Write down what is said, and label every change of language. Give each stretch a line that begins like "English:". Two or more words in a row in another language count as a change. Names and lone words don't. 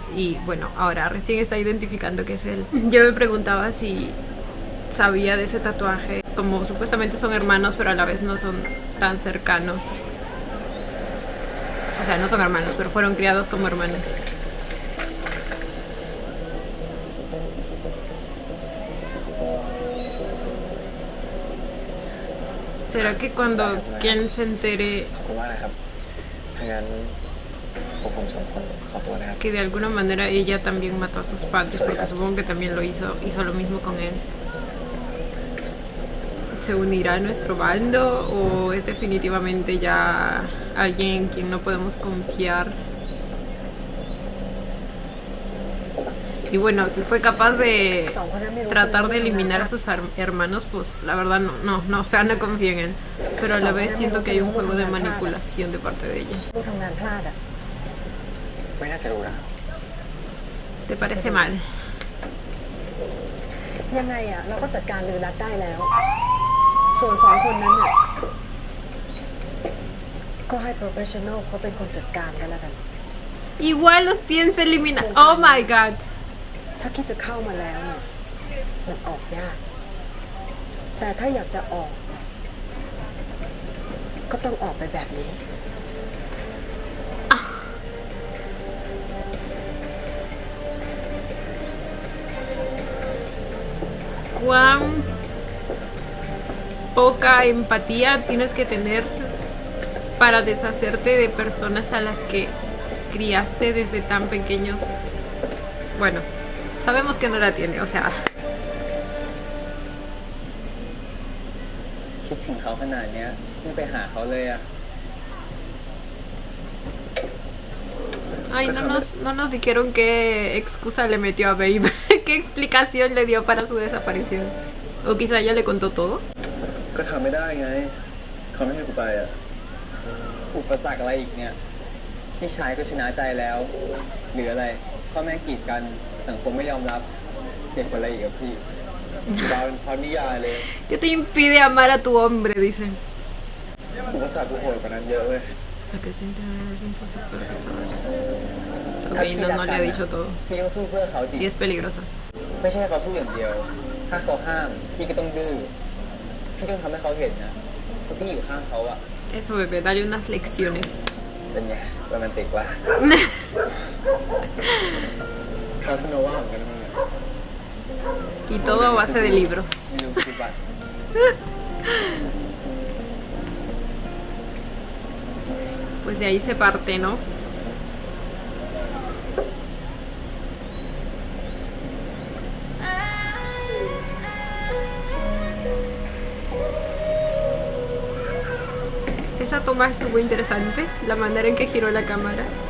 Spanish: Y bueno, ahora recién está identificando que es él. Yo me preguntaba si sabía de ese tatuaje, como supuestamente son hermanos, pero a la vez no son tan cercanos. O sea, no son hermanos, pero fueron criados como hermanos. ¿Será que cuando Ken se entere
Thai: ขอบคุณมากนะครับถ้างั้นพวกผม2 คนขอตัวนะครับ
Spanish: que de alguna manera ella también mató a sus padres, porque supongo que también lo hizo lo mismo con él? ¿Se unirá a nuestro bando o es definitivamente ya alguien en quien no podemos confiar? Y bueno, si fue capaz de tratar de eliminar a sus hermanos, pues la verdad no, o sea, no confío en él. Pero a la vez siento que hay un juego de manipulación de parte de ella.
Thai: ลูกทำงานพลาดอ่ะ ไม่น่าจะรู้นะ
Spanish: ¿Te parece mal?
Thai: ยังไงอ่ะเราก็จัดการลือรัดได้แล้ว ส่วน2 คนนั้นอ่ะก็ให้ professional เขาเป็นคนจัดการกันแล้วกัน
Spanish: Igual los piensa eliminar.
English: Oh my god.
Thai: ถ้าคิดจะเข้ามาแล้วเนี่ยมันออกยาก แต่ถ้าอยากจะออก ก็ต้องออกไปแบบนี้
Spanish: Cuán poca empatía tienes que tener para deshacerte de personas a las que criaste desde tan pequeños. Bueno, sabemos que no la tiene, o sea.
Thai: คิดถึงเขาขนาดเนี้ยไม่ไปหาเขาเลยอะ
Spanish: Ay, no nos dijeron qué excusa le metió a Babe. ¿Qué explicación le dio para su desaparición? O quizá ella le contó todo.
Thai: ก็ทำไม่ได้ไงเขาไม่ให้กูไปอ่ะ อุปสรรคอะไรอีกเนี่ยพี่ชายก็ชนะใจแล้วเหลืออะไรพ่อแม่กีดกันสังคมไม่ยอมรับเด็กคนอะไรอีกกับพี่ ดาวเป็นพรนิยายเลย
Spanish: ¿Qué te impide amar a tu hombre? Dicen.
Thai: อุปสรรคกูโหดกว่านั้นเยอะเว้ย
Spanish: La que siente es imposible. Ok, no le ha dicho todo.
Thai: พี่ต้องสู้เพื่อเขาดิ
Spanish: Y es peligrosa.
Thai: ไม่ใช่เขาสู้อย่างเดียว ถ้าเขาห้ามพี่ก็ต้องดื้อพี่ต้องทำให้เขาเห็นนะว่าพี่อยู่ข้างเขาอะ
Spanish: Eso, bebé, dale unas lecciones.
Thai: เป็นไงโรแมนติกว่ะ คาสโนวาเหมือนกันมั้งเนี่ย
Spanish: Y todo a base de libros.
Thai: ไม่รู้คิดว่า
Spanish: Pues de ahí se parte, ¿no? Esa toma estuvo interesante, la manera en que giró la cámara.